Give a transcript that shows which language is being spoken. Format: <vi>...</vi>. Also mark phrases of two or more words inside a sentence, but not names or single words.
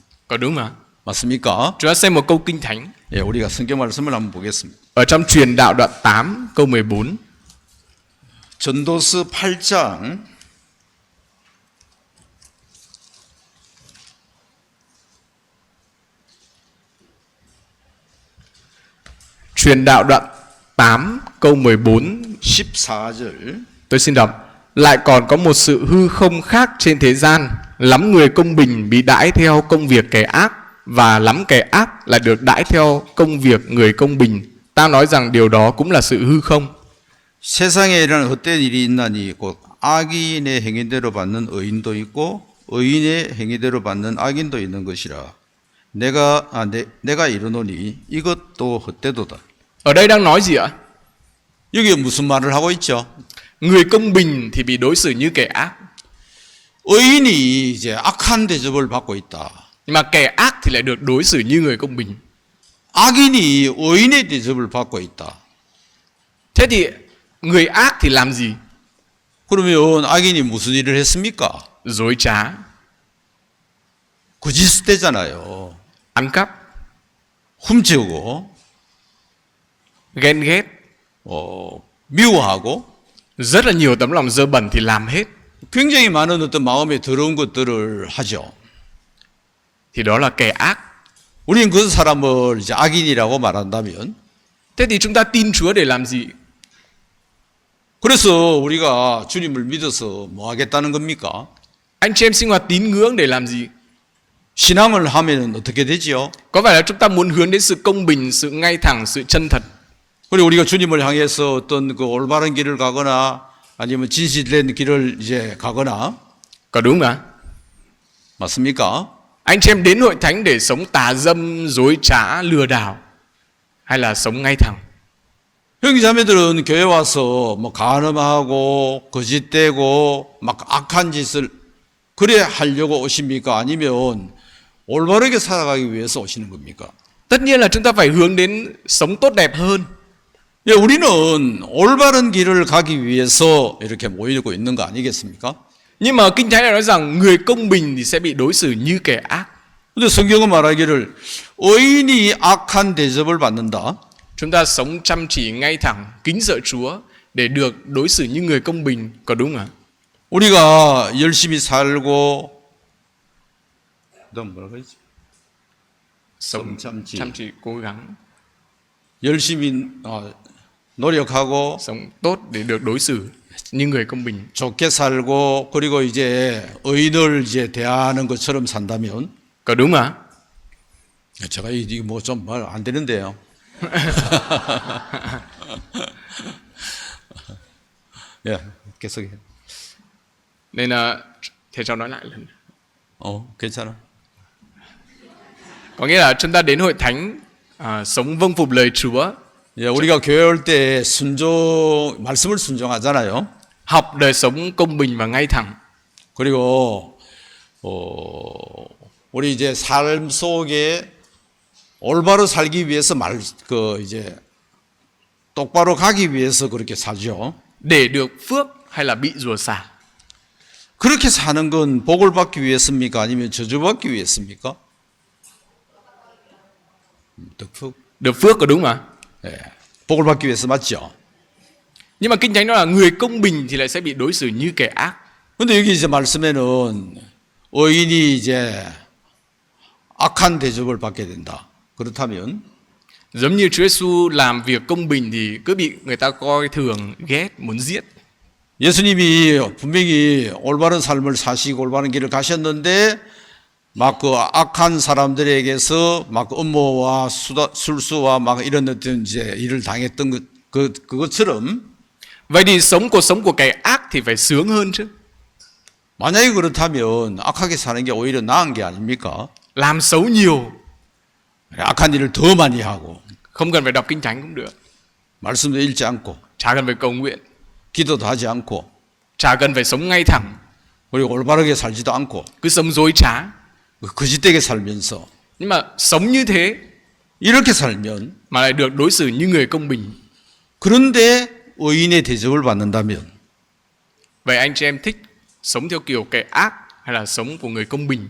<vi>Có đúng mà?</vi> <ko>맞습니까?</ko> <vi>Chúng ta xem một câu kinh thánh</vi> <ko>예, 우리가 성경 말씀을 한번 보겠습니다.</ko> <vi>ở trong Truyền đạo đoạn 8 câu 14.</vi> <ko>전도서 8장</ko> <vi>Truyền đạo đoạn 8 câu 14.</vi> <ko>14절.</ko> <vi>Tôi xin đọc. Lại còn có một sự hư không khác trên thế gian, lắm người công bình bị đãi theo công việc kẻ ác, và lắm kẻ ác lại được đãi theo công việc người công bình. Ta nói rằng điều đó cũng là sự hư không.</vi> <ko>세상에 일어나는 헛된 일이 있나니 곧 악인의 행위대로 받는 의인도 있고 의인의 행위대로 받는 악인도 있는 것이라. 내가 이르노니 이것도 헛되도다.</ko> <vi>Ở đây đang nói gì ạ?</vi> <ko>여기 무슨 말을 하고 있죠?</ko> <vi>Người công bình thì bị đối xử như kẻ ác,</vi> <ko>의인이 이제 악한 대접을 받고 있다.</ko> <vi>nhưng mà kẻ ác thì lại được đối xử như người công bình.</vi> <ko>악인이 의인의 대접을 받고 있다.</ko> <vi>Thế thì người ác thì làm gì?</vi> <ko>그러면 악인이 무슨 일을 했습니까?</ko> <vi>Dối trá,</vi> <ko>거짓되잖아요.</ko> <vi>ăn cắp,</vi> <ko>훔치고</ko> <vi>ghen ghét,</vi> <ko>미워하고</ko> <vi>rất là nhiều tấm lòng dơ bẩn thì làm hết.</vi> <ko>굉장히 많은 어떤 마음에 더러운 것들을 하죠.</ko> <vi>Thì đó là kẻ ác.</vi> <ko>우리는 그 사람을 이제 악인이라고 말한다면,</ko> <vi>Thế thì chúng ta tin Chúa để làm gì?</vi> <ko>그래서 우리가 주님을 믿어서 뭐 하겠다는 겁니까?</ko> <vi>Anh chị em sinh hoạt tín ngưỡng để làm gì?</vi> <ko>신앙을 하면은 어떻게 되지요?</ko> <vi>Có phải là chúng ta muốn hướng đến sự công bình, sự ngay thẳng, sự chân thật?</vi> <ko>그리고 우리가 주님을 향해서 어떤 그 올바른 길을 가거나 아니면 진실된 길을 이제 가거나.</ko> <vi>Có đúng mà?</vi> <ko>맞습니까?</ko> <vi>Anh chị em đến hội thánh để sống tà dâm, dối trá, lừa đảo, hay là sống ngay thẳng?</vi> <ko>형제자매들은 교회 와서 뭐 간음하고 거짓되고 막 악한 짓을 그래 하려고 오십니까? 아니면 올바르게 살아가기 위해서 오시는 겁니까?</ko> <vi>Tất nhiên là chúng ta phải hướng đến sống tốt đẹp hơn.</vi> <ko>예, 우리는 올바른 길을 가기 위해서 이렇게 모이고 있는 거 아니겠습니까?</ko> <vi>Nhưng mà Kinh Thánh lại nói rằng người công bình thì sẽ bị đối xử như kẻ ác.</vi> <ko>근데 성경은 말하기를 의인이 악한 대접을 받는다.</ko> <vi>Chúng ta sống chăm chỉ, ngay thẳng, kính sợ Chúa để được đối xử như người công bình, có đúng không ạ?</vi> <ko>우리가 열심히 살고 그다음 뭐라고 했지?</ko> <vi>Sống chăm chỉ. chăm chỉ, cố gắng,</vi> <ko>열심히 노력하고</ko> <vi>sống tốt để được đối xử như người công bình.</vi> <ko>좋게 살고 그리고 이제 의인을 이제 대하는 것처럼 산다면. Có đúng không ạ? 제가 이게 뭐 좀 말 안 되는데요. 예, 계속해.</ko> <vi>Nên là thầy cho nói lại lần.</vi> <ko>괜찮아.</ko> <vi>Có nghĩa là chúng ta đến hội thánh sống vâng phục lời Chúa,</vi> <ko>예, 우리가 교회 올 때 말씀을 순종하잖아요.</ko> <vi>học đời sống công bình và ngay thẳng.</vi> <ko>그리고 우리 이제 삶 속에 올바로 살기 위해서 이제 똑바로 가기 위해서 그렇게 살죠.</ko> <vi>Để được phước hay là bị rủa xả?</vi> <ko>그렇게 사는 건 복을 받기 위해서입니까? 아니면 저주받기 위해서입니까?</ko> <vi>Được phước có đúng không ạ?</vi> <ko>예, 복을 받기 위해서 맞죠.</ko> <vi>Nhưng mà Kinh Thánh nói là người công bình thì lại sẽ bị đối xử như kẻ ác.</vi> <ko>근데 여기 이제 말씀에는 의인이 이제 악한 대접을 받게 된다. 그렇다면</ko> <vi>Giống như Chúa Giêsu làm việc công bình thì cứ bị người ta coi thường, ghét, muốn giết.</vi> <ko>예수님이 분명히 올바른 삶을 사시고 올바른 길을 가셨는데 막 그 악한 사람들에게서 막 음모와 술수와 막 이런 어떤 이제 일을 당했던 그것처럼</ko> <vi>Vậy thì sống cuộc sống của kẻ ác thì phải sướng hơn chứ.</vi> <ko>만약에 그렇다면 악하게 사는 게 오히려 나은 게 아닙니까?</ko> <vi>Làm xấu nhiều,</vi> <ko>악한 일을 더 많이 하고</ko> <vi>không cần phải đọc Kinh Thánh cũng được,</vi> <ko>말씀도 읽지 않고</ko> <vi>chả cần phải cầu nguyện,</vi> <ko>기도도 하지 않고</ko> <vi>chả cần phải sống ngay thẳng,</vi> <ko>그리고 올바르게 살지도 않고</ko> <vi>cứ sống dối trá.</vi> <ko>거짓되게 살면서</ko> <vi>Nhưng mà sống như thế</vi> <ko>이렇게 살면</ko> <vi>mà lại được đối xử như người công bình.</vi> <ko>그런데 의인의 대접을 받는다면</ko> <vi>Vậy anh chị em thích sống theo kiểu kẻ ác hay là sống của người công bình?</vi>